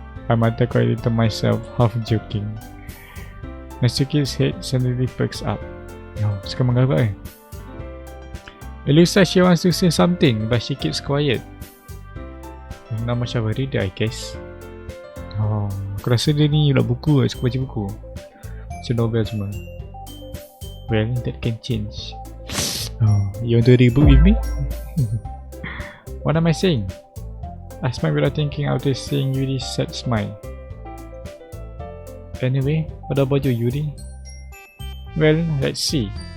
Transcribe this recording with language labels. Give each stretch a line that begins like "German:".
English: I muttered quietly to myself, half joking. Natsuki's head suddenly perks up.
Malay: Suka manga apa
English: It looks like she wants to say something, but she keeps quiet. Not much of a reader, I guess.
Malay: Aku rasa dia ni nak buku lah, suka baca buku. Baca novel semua.
English: Well, that can change. You want to read book with me? What am I saying? I smiled without thinking after seeing Yuri's sad smile. Anyway, what about you, Yuri? Well, let's see.